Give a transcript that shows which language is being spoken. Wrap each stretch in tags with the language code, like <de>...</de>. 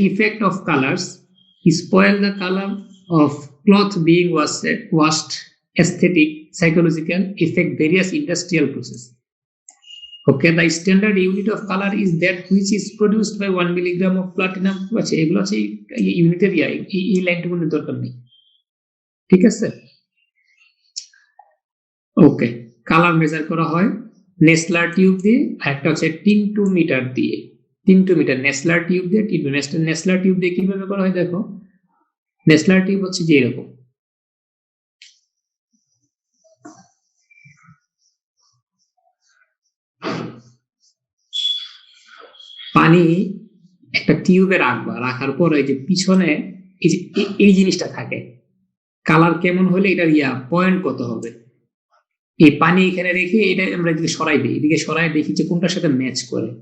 <en>Effect of colours spoil the colour of cloth being washed, aesthetic, psychological, affect various industrial process. Okay, the standard unit of color is that which is produced by 1 milligram of platinum।</en> <bn>আচ্ছা, এগুলো আছে ইউনিটের এই লাইনটুকু দরকার নেই, ঠিক আছে। ওকে, colour measure করা হয় নেসলার টিউব দিয়ে, একটা হচ্ছে টিন্টোমিটার দিয়ে। নেসলার টিউব দিয়ে, নেসলার টিউব দিয়ে কিভাবে করা হয় দেখো, নেসলার টিউব হচ্ছে যে এরকম, পানি একটা টিউবে রাখার পর এই যে পিছনে এই যে এই জিনিসটা থাকে, কালার কেমন হলে এটার পয়েন্ট কত হবে, এই পানি এখানে রেখে এটা আমরা এদিকে সরাই দেখি যে কোনটার সাথে ম্যাচ করে।</bn>